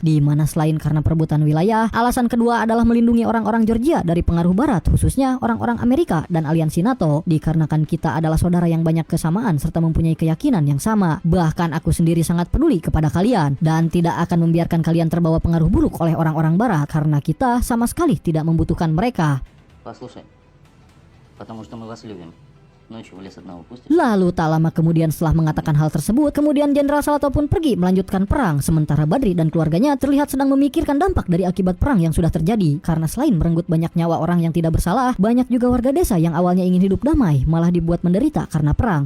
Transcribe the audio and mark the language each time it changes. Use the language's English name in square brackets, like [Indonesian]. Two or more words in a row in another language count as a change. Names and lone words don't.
[Indonesian] Di mana selain karena perebutan wilayah, alasan kedua adalah melindungi orang-orang Georgia dari pengaruh Barat, khususnya orang-orang Amerika dan aliansi NATO. Dikarenakan kita adalah saudara yang banyak kesamaan serta mempunyai keyakinan yang sama. Bahkan aku sendiri sangat peduli kepada kalian dan tidak akan membiarkan kalian terbawa pengaruh buruk oleh orang-orang Barat karena kita sama sekali tidak membutuhkan mereka. [Russian] Послушай, потому что мы вас любим. [Indonesian] Lalu tak lama kemudian setelah mengatakan hal tersebut, kemudian Jenderal Salato pun pergi melanjutkan perang, sementara Badri dan keluarganya terlihat sedang memikirkan dampak dari akibat perang yang sudah terjadi. Karena selain merenggut banyak nyawa orang yang tidak bersalah, banyak juga warga desa yang awalnya ingin hidup damai malah dibuat menderita karena perang.